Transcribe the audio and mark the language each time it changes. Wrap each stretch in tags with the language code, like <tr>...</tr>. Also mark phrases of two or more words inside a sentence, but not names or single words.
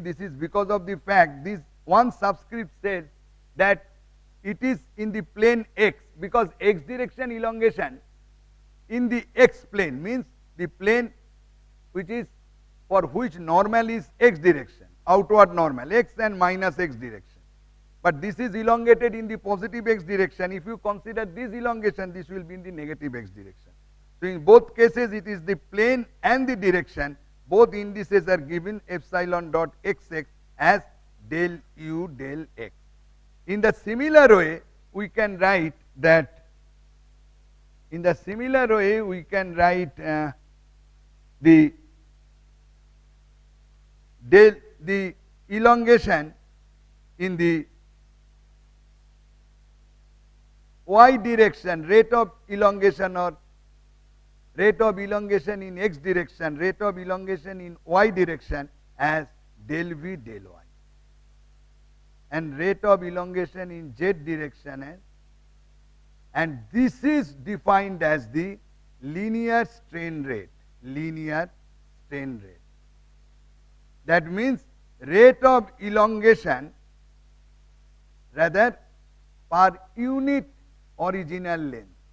<en>This is because of the fact this one subscript says that it is in the plane x, because x direction elongation in the x plane means the plane which is for which normal is x direction, outward normal, x and minus x direction. But this is elongated in the positive x direction. If you consider this elongation, this will be in the negative x direction. So in both cases it is the plane and the direction. Both indices are given epsilon dot xx as del u del x. In the similar way, we can write that, the elongation in the y direction, rate of elongation or rate of elongation in x direction, rate of elongation in y direction as del v del y, and rate of elongation in z direction as, and this is defined as the linear strain rate. Linear strain rate. That means rate of elongation rather per unit original length.</en>